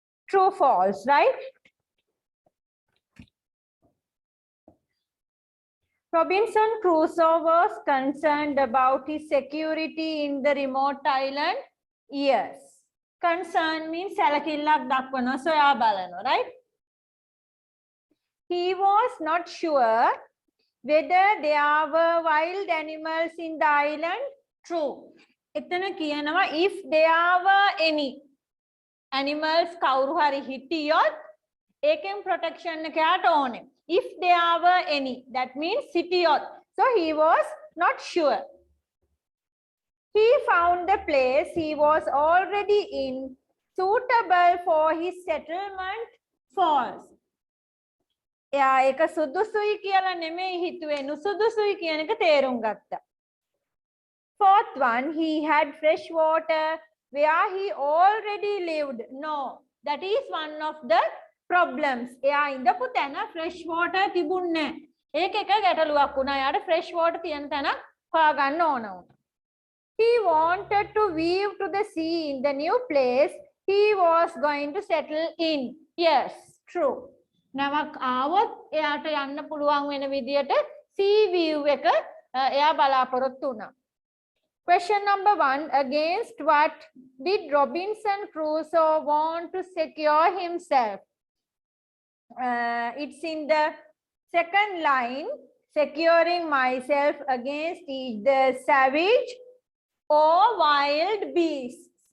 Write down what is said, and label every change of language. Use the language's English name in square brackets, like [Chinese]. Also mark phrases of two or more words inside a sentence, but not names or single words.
[English] True, false, right? Robinson Crusoe was concerned about his security in the remote island. Yes. Concern means [Sinhala] සැලකිල්ලක් දක්වන, සොයා බලනවා, [English] right? He was not sure whether there were wild animals in the island. [Sinhala] True. එතන කියනවා [English] if there were any animals [Sinhala] කවුරු හරි හිටියොත් ඒකෙන් protection එකකට ඕනේ. [English] If there were any, that means හිටියොත්. So he was not sure. He found the place he was already in suitable for his settlement. False. [Sinhala] එයා ඒක සුදුසුයි කියලා නෙමෙයි හිතුවේ, නුසුදුසුයි කියන එක තේරුම් ගත්තා. [English] Fourth one, he had fresh water where he already lived. No, that is one of the problems. [Sinhala] එයා ඉඳපු තැන [English] fresh water [Sinhala] තිබුණේ නැහැ. ඒක එක ගැටලුවක් වුණා. එයාට [English] fresh water [Sinhala] තියෙන තැනක් හොයාගන්න ඕන වුණා. [English] He wanted to weave to the sea in the new place he was going to settle in. Yes, true. [Sinhala] නමක් ආවොත් එයාට යන්න පුළුවන් වෙන විදියට [English] sea view [Sinhala] එක එයා බලාපොරොත්තු වුණා. [English] Question number 1. Against what did Robinson Crusoe want to secure himself? It's in the second line. Securing myself against either savage or wild beasts.